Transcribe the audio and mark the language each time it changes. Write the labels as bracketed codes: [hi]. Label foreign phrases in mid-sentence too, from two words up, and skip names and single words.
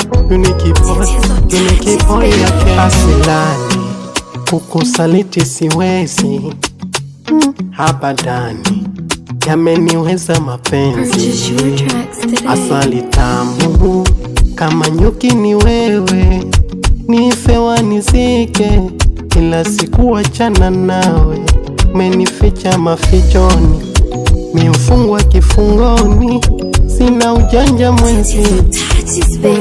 [en] Unique boy, unique boy yake. [sw] Asilani, kukusaliti siwezi, mm, abadani. Yameniweza mapenzi. [en] Purchase your tracks today. [sw] Asali tamu, kama nyuki ni wewe. Nife wanizike, ila sikuachana nawe. Umenificha mafichoni, mi mfungwa kifungoni. Sina ujanja mwenzi, Touches, baby.